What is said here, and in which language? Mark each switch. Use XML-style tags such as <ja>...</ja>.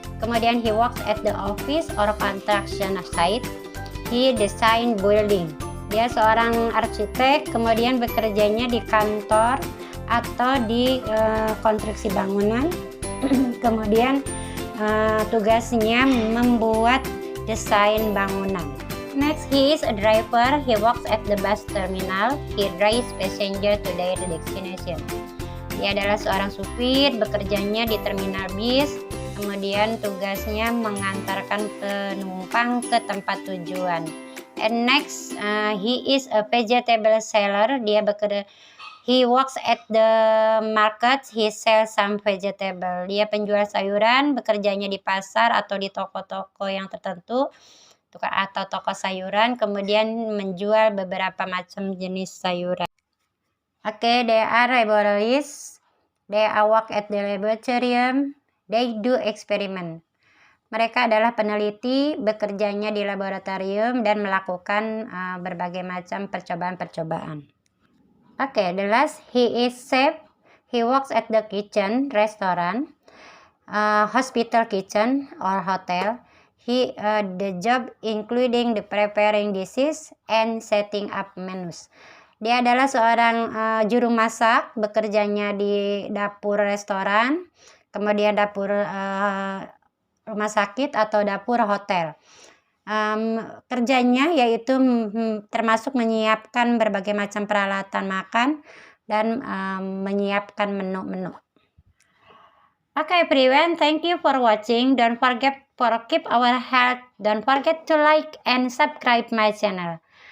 <en>Kemudian he works at the office or construction site. He design building.</en> <id>Dia seorang arsitek, kemudian bekerjanya di kantor atau di konstruksi bangunan. Kemudian tugasnya membuat desain bangunan.</id> <en>Next, he is a driver. He works at the bus terminal. He drives passenger to their destination.</en> <id>Dia adalah seorang supir, bekerjanya di terminal bis. Kemudian tugasnya mengantarkan penumpang ke tempat tujuan.</id> <en>And next, he is a vegetable seller. He works at the market. He sells some vegetable.</en> <id>Dia penjual sayuran, bekerjanya di pasar atau di toko-toko yang tertentu atau toko sayuran, kemudian menjual beberapa macam jenis sayuran.</id> <en>Okay, they are laboratories. They work at the laboratorium. They do experiment.</en> <id>Mereka adalah peneliti, bekerjanya di laboratorium dan melakukan berbagai macam percobaan-percobaan.</id> <en>Okay, the last, he is chef. He works at the kitchen, restaurant, hospital kitchen or hotel. The job including the preparing dishes and setting up menus.</en> <id>Dia adalah seorang juru masak, bekerjanya di dapur restoran, kemudian dapur rumah sakit atau dapur hotel. Kerjanya yaitu termasuk menyiapkan berbagai macam peralatan makan dan menyiapkan menu-menu.</id> <en>Okay everyone, thank you for watching. Don't forget for keep our health. Don't forget to like and subscribe my channel.</en>